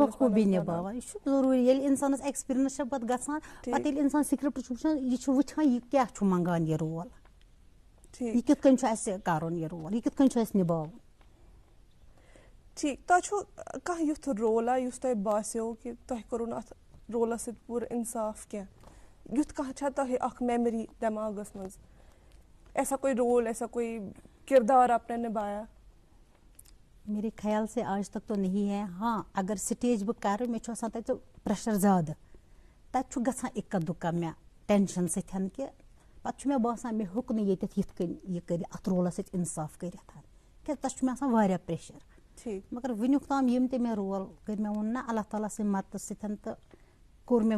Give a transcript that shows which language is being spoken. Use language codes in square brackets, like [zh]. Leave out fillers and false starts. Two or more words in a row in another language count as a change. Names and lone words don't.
[ks] بخوٗبی نِباوان یہِ چھُ ضروٗری ییٚلہِ انسانس ایکٕسپیرینس چھِ پتہٕ گژھان پتہٕ ییٚلہِ انسان سکرپٹ چھُ وٕچھان یہِ چھُ وٕچھان یہِ کیاہ چھُ منگان یہِ رول یہِ کِتھ کٔنۍ چھُ اسہِ کرُن یہِ رول یہِ کِتھ کٔنۍ چھُ اسہِ نِباوُن. ٹھیٖک تۄہہِ چھُو کانٛہہ یُتھ رولا یُس تۄہہِ باسیو کہِ تۄہہِ کوٚروٕ نہٕ اتھ رولس سۭتۍ پوٗرٕ انصاف کینٛہہ یُتھ کانٛہہ چھا تۄہہِ اکھ میمری دٮ۪ماغس منٛز [ur] ایسا کوئی رول ایسا کوئی کردار آپ نے نبایا. میرے خیال سے آج تک تو نہیں ہے ہاں اگر سٹیج [ks] بہٕ کرٕ مےٚ چھُ آسان تتہِ پریشر زیادٕ تتہِ چھُ گژھان اِکا دُکا مےٚ ٹینشن سۭتۍ کہِ پتہٕ چھُ مےٚ باسان مےٚ ہیوٚک نہٕ ییٚتٮ۪تھ یِتھ کٔنۍ یہِ کٔرِتھ اتھ رولس سۭتۍ انصاف کٔرِتھ کیٛازِ تتھ چھُ مےٚ آسان واریاہ پریشر مگر وُنیُک تام یِم تہِ مےٚ رول کٔرۍ مےٚ ووٚن نہ اللہ تعالیٰ سٕنٛدِ مدتہٕ سۭتۍ تہٕ کوٚر مےٚ